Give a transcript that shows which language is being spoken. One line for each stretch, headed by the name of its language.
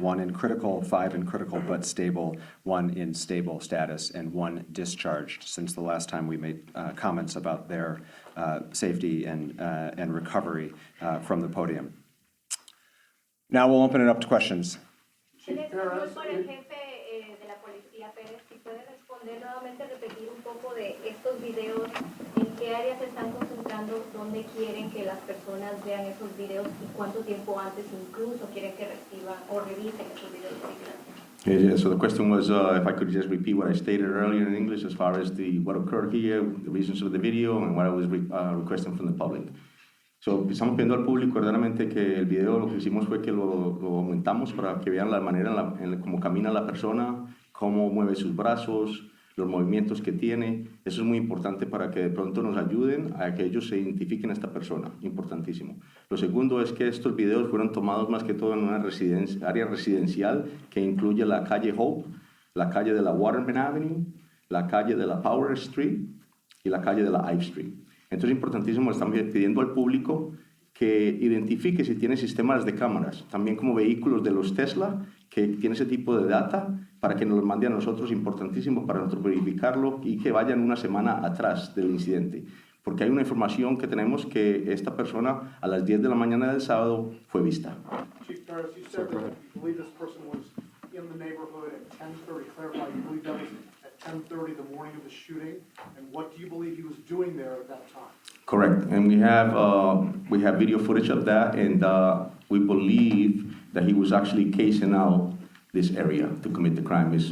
English: 1 in critical, 5 in critical but stable, 1 in stable status, and 1 discharged since the last time we made comments about their safety and recovery from the podium. Now we'll open it up to questions.
Spanish: En español, por el jefe de la policía, Pérez, si puede responder nuevamente, repetir un poco de estos videos, en qué áreas se están concentrando, dónde quieren que las personas vean esos videos y cuánto tiempo antes incluso quieren que reciban o revisen esos videos de vigilancia.
English: Yeah, so the question was if I could just repeat what I stated earlier in English as far as what occurred here, the reasons of the video, and what I was requesting from the public.
Spanish: So, estamos pidiendo al público verdaderamente que el video lo que hicimos fue que lo aumentamos para que vean la manera en cómo camina la persona, cómo mueve sus brazos, los movimientos que tiene. Eso es muy importante para que de pronto nos ayuden a que ellos se identifiquen a esta persona. Importantísimo. Lo segundo es que estos videos fueron tomados más que todo en una área residencial que incluye la calle Hope, la calle de la Waterman Avenue, la calle de la Power Street y la calle de la Ive Street. Entonces es importantísimo, estamos pidiendo al público que identifique si tiene sistemas de cámaras, también como vehículos de los Tesla, que tiene ese tipo de data, para que nos los mande a nosotros, importantísimo para nosotros verificarlo y que vayan una semana atrás del incidente. Porque hay una información que tenemos que esta persona a las 10 de la mañana del sábado fue vista.
English: Chief Paris, you said that you believe this person was in the neighborhood at 10:30. Clarify, you believe that was at 10:30 the morning of the shooting, and what do you believe he was doing there at that time? Correct, and we have video footage of that, and we believe that he was actually casing out this area to commit the crime.